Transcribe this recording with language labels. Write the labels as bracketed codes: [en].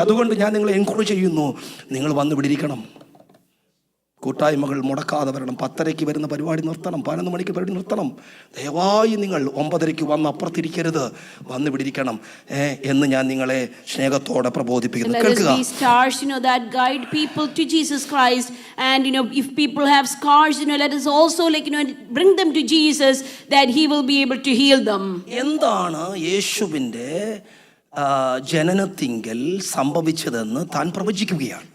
[ml] അതുകൊണ്ട് ഞാൻ നിങ്ങളെ എൻകറേജ് ചെയ്യുന്നു, നിങ്ങൾ വന്ന് ഇവിടെ ഇരിക്കണം. കൂട്ടായ്മകൾ മുടക്കാതെ വരണം. 10:30 വരുന്ന പരിപാടി നിർത്തണം, 11 മണിക്ക് പരിപാടി നിർത്തണം. ദയവായി നിങ്ങൾ 9:30 വന്ന് അപ്പുറത്തിരിക്കരുത്, വന്ന് ഇവിടെ ഇരിക്കണം എന്ന് ഞാൻ നിങ്ങളെ സ്നേഹത്തോടെ പ്രബോധിപ്പിക്കുന്നു. [en] Let us [ml] കേൾക്കുക. [en] be stars, that guide people to Jesus Christ. And if people have scars, let us also bring them to Jesus, that He will be able to heal them. [ml] എന്താണ് യേശുവിൻ്റെ ജനനത്തിങ്കൽ സംഭവിച്ചതെന്ന് താൻ പ്രവചിക്കുകയാണ്.